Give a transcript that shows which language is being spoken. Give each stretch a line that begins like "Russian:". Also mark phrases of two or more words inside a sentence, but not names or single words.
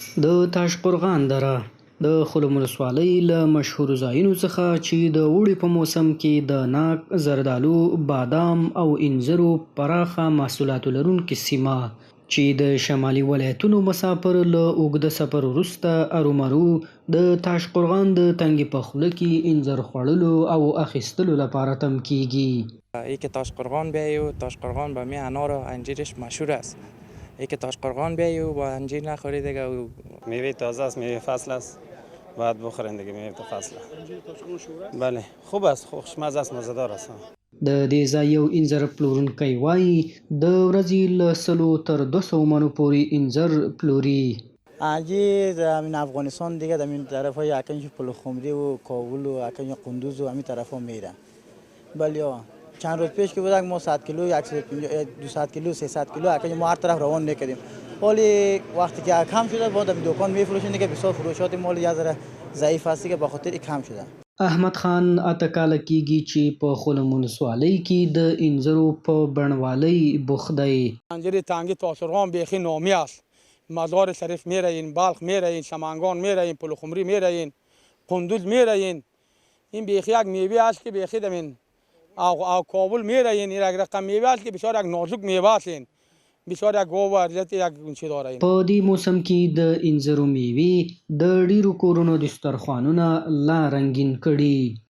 Pashto: د تاشقرغان دره د خلم ولسوالۍ له مشهورو ځایونو څخه چې د اوړي په موسم کې د ناک، زردالو، بادام او انځرو پراخه محصولاتو لرونکې سیمه چې د شمالي ولایتونو مسافر له اوږده سفر وروسته ارومرو د تاشقرغان د تنګې په خوله کې انځر خوړلو او اخیستلو لپاره تم کیږي.
Persian: ای که تاشقرغان بیایی و تاشقرغان با می انار و انجیرش مشهور است. ای که تاشقرغان بیایی و با انجیر نخوری دیگه میوه تازه است، میوه فصل است، باید بخورین دیگه. میوه فصل بله خوب است، خوشمزه است، مزه‌دار است.
Pashto: د دې ځای یو انځر پلورونکی وایي د ورځې له 100 تر 200 منو پورې انځر پلوري.
Persian: انجیر در افغانستان دیگه در این طرف های اکنج پلخمری و کابل و اکنج قندوز و همین طرف ها میره. ولی چند روز پیش که بودم ما 100 کیلو 200 کیلو 300 کیلو اکنج ما هر طرف روان میکردیم. ولی وقتی که کم شده با دکان میفروشیم دیگه بسیار فروشات مال یه ذره ضعیف است که به خاطر کم شده.
Pashto: احمد خان اته کاله کېږي چې په خلم ولسوالۍ کې د انځرو په بڼوالۍ بوخت دی.
Persian: انجیر تنگی تاشقرغان بیخی نامی است. مزار شریف میرین، بلخ میرین، سمنگان میرین، پلخمری میرین، قندوز میرین. این بیخی یک میوه است که بیخی دمین او کابل میرین. این یک رقم میوه است که بسیار یک نازک میوه است. بسیار یک گوه ارزت یک چی داره.
Pashto: په دې موسم کې د انځرو میوې د ډیرو کورونو دسترخوانونه لا رنګین کړي.